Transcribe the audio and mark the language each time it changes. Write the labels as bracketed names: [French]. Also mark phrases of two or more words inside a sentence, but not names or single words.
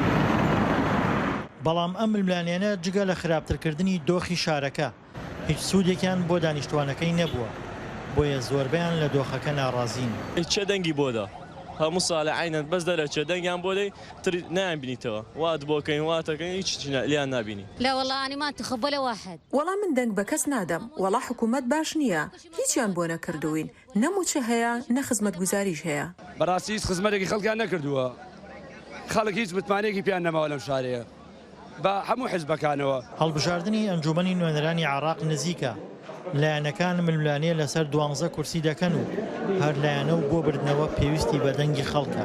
[Central Kurdish] بەڵام ئەم ململانێنە جگە لە خراپترکردنی دۆخی شارەکە هیچ سوودێکیان بۆ دانیشتوانەکەی نەبووە بۆیە زۆربیان لە دۆخەکە ناڕازین. چه دەنگی بۆدا هەموو ساڵە عینەت بەس دەرە چێ دەنگیان بۆ دەی تر نایانبینیتەوە وات بۆکەین واتەکەین هیچ لیان نبینی. [Arabic] لا والله أنا ما انتخب ولا واحد. [Central Kurdish] والله من دەنگ بە کەس نادەم وەڵا حکوومەت باش نییە هیچیان بۆ نەکردوین نەموچە هەیە نە خزمەت گوزاریش هەیە. بەڕاستی هیچ خزمەتێکی خەڵکیان نەکردووە خەڵک هیچ متمانێکی پیان نەماوە لەم شارەیە بە هەموو حیزبەکانەوە. هەڵبژاردننی ئەنجومەنی نوێنەرانی عێراق نزیکە لایەنەکان ململانەیە لەسەر 12 کورسی دەکەن و هەر لایەنە و بۆ بردنەوە پێویستی بە دەنگی خەڵکە.